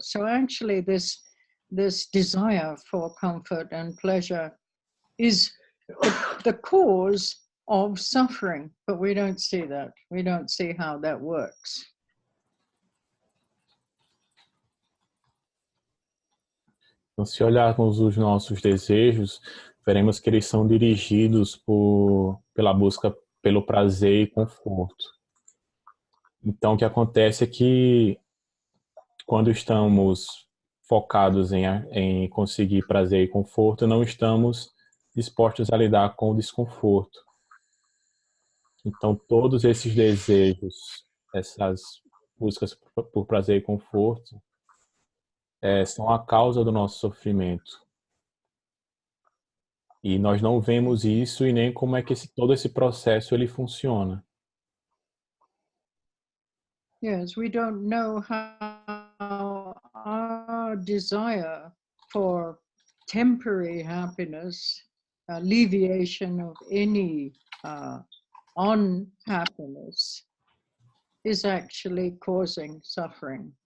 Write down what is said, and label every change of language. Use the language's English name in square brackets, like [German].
[English] So actually this desire for comfort and pleasure is the cause of suffering, but we don't see that. We don't see how that works. [Portuguese] Então, se olharmos os nossos desejos, veremos que eles são dirigidos pela busca pelo prazer e conforto. Então, o que acontece é que quando estamos focados em conseguir prazer e conforto, não estamos dispostos a lidar com o desconforto. Então, todos esses desejos, essas buscas por prazer e conforto, são a causa do nosso sofrimento. E nós não vemos isso e nem como é que todo esse processo ele funciona. [English] Yes, we don't know how our desire for temporary happiness, alleviation of any unhappiness, is actually causing suffering.